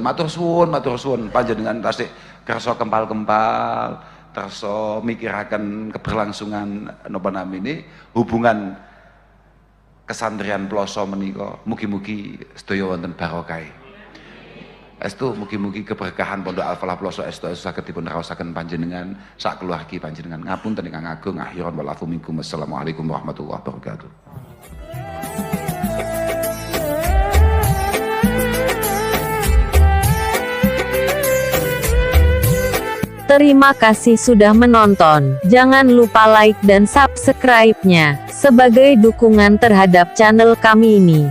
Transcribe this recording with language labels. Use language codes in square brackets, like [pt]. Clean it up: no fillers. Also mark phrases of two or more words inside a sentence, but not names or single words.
[jv] Matur suwun panjenengan tasih kersa kempal-kempal, kersa mikiraken keberlangsungan napa namine hubungan kesantrian ploso menika. Mugi-mugi sedaya wonten barokah. Estu mugi-mugi keberkahan Pondok Al-Falah Ploso estu saged dipun raosaken panjenengan sak keluargi panjenengan. Ngapunten ingkang agung, [ar] آخرا والعفو منكم. السلام عليكم ورحمة الله وبركاته. [id] Terima kasih sudah menonton. Jangan lupa like dan subscribe-nya sebagai dukungan terhadap channel kami ini.